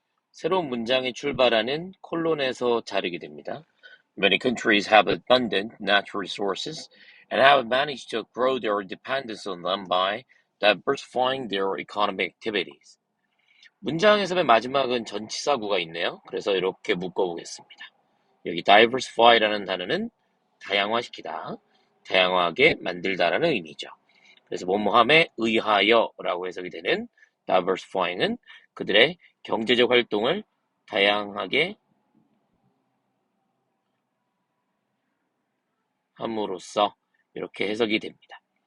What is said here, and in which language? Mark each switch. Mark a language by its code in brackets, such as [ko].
[ko] 새로운 문장이 출발하는 콜론에서 자르게 됩니다. [en] Many countries have abundant natural resources and have managed to grow their dependence on them by diversifying their economic activities. [ko] 문장에서 맨 마지막은 전치사구가 있네요. 그래서 이렇게 묶어보겠습니다. 여기 diversify라는 단어는 다양화시키다, 다양하게 만들다라는 의미죠. 그래서 뭐뭐함에 의하여라고 해석이 되는 diversifying은 그들의 경제적 활동을 다양하게 함으로써 이렇게 해석이 됩니다.